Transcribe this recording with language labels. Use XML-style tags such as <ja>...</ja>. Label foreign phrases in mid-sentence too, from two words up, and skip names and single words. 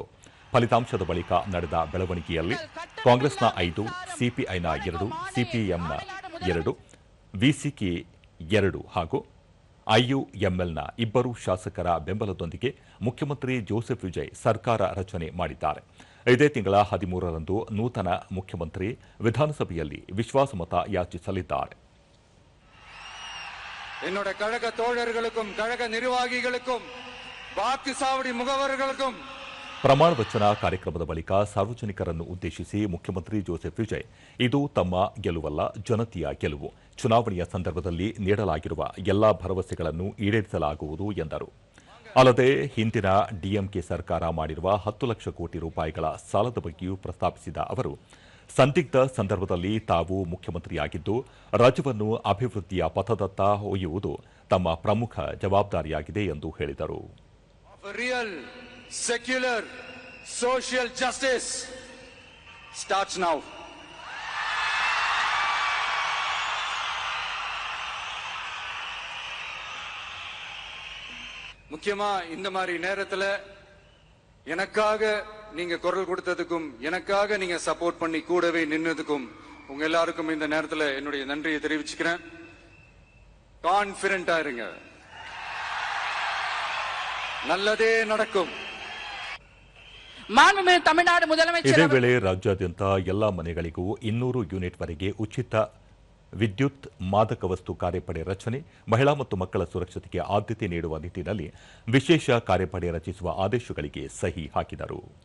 <kn>ಫಲಿತಾಂಶದ ಬಳಿಕ ನಡೆದ ಬೆಳವಣಿಗೆಯಲ್ಲಿ ಕಾಂಗ್ರೆಸ್ನ 5, ಸಿಪಿಐನ 2, ಸಿಪಿಎಂನ 2, ವಿಸಿಕೆ 2 ಹಾಗೂ ಐಯುಎಂಎಲ್ನ 2 ಶಾಸಕರ ಬೆಂಬಲದೊಂದಿಗೆ ಮುಖ್ಯಮಂತ್ರಿ ಜೋಸೆಫ್ ವಿಜಯ್ ಸರ್ಕಾರ ರಚನೆ ಮಾಡಿದ್ದಾರೆ. ಇದೇ ತಿಂಗಳ 13ರಂದು ನೂತನ ಮುಖ್ಯಮಂತ್ರಿ ವಿಧಾನಸಭೆಯಲ್ಲಿ ವಿಶ್ವಾಸಮತ ಯಾಚಿಸಲಿದ್ದಾರೆ.</kn> <ta>என்னோட கழக தோழர்களுக்கும் கழக நிர்வாகிகளுக்கும் வாக்கு சாவடி முகவர்களுக்கும்</ta> <kn>ಪ್ರಮಾಣ ವಚನ ಕಾರ್ಯಕ್ರಮದ ಬಳಿಕ ಸಾರ್ವಜನಿಕರನ್ನು ಉದ್ದೇಶಿಸಿ ಮುಖ್ಯಮಂತ್ರಿ ಜೋಸೆಫ್ ವಿಜಯ್ ಇದು ತಮ್ಮ ಗೆಲುವಲ್ಲ, ಜನತೆಯ ಗೆಲುವು. ಚುನಾವಣೆಯ ಸಂದರ್ಭದಲ್ಲಿ ನೀಡಲಾಗಿರುವ ಎಲ್ಲಾ ಭರವಸೆಗಳನ್ನು ಈಡೇರಿಸಲಾಗುವುದು ಎಂದರು. ಅಲ್ಲದೆ ಹಿಂದಿನ ಡಿಎಂಕೆ ಸರ್ಕಾರ ಮಾಡಿರುವ 10 ಲಕ್ಷ ಕೋಟಿ ರೂಪಾಯಿಗಳ ಸಾಲದ ಬಗ್ಗೆಯೂ ಪ್ರಸ್ತಾಪಿಸಿದ ಅವರು ಸಂದಿಗ್ಧ ಸಂದರ್ಭದಲ್ಲಿ ತಾವು ಮುಖ್ಯಮಂತ್ರಿಯಾಗಿದ್ದು ರಾಜ್ಯವನ್ನು ಅಭಿವೃದ್ಧಿಯ ಪಥದತ್ತ ಒಯ್ಯುವುದು ತಮ್ಮ ಪ್ರಮುಖ ಜವಾಬ್ದಾರಿಯಾಗಿದೆ ಎಂದು ಹೇಳಿದರು.</kn> <en>Secular social justice starts now.</en> <ta>முக்கியமா இந்த மாதிரி நேரத்துல எனக்காக நீங்க குரல் கொடுத்ததுக்கும் எனக்காக நீங்க சப்போர்ட் பண்ணி கூடவே நின்னதுக்கும் உங்க எல்லாருக்கும் இந்த நேரத்துல என்னுடைய நன்றியை தெரிவிச்சுக்கிறேன். கான்ஃபிடென்ட்டா இருங்க, நல்லதே நடக்கும்.</ta> <kn>ಇದೇ ವೇಳೆ ರಾಜ್ಯಾದ್ಯಂತ ಎಲ್ಲಾ ಮನೆಗಳಿಗೂ 200 ಯೂನಿಟ್ವರೆಗೆ ಉಚಿತ ವಿದ್ಯುತ್ ಮಾದಕ ವಸ್ತು ಕಾರ್ಯಪಡೆ ರಚನೆ, ಮಹಿಳಾ ಮತ್ತು ಮಕ್ಕಳ ಸುರಕ್ಷತೆಗೆ ಆದ್ಯತೆ ನೀಡುವ ನಿಟ್ಟಿನಲ್ಲಿ ವಿಶೇಷ ಕಾರ್ಯಪಡೆ ರಚಿಸುವ ಆದೇಶಗಳಿಗೆ ಸಹಿ ಹಾಕಿದರು.</kn>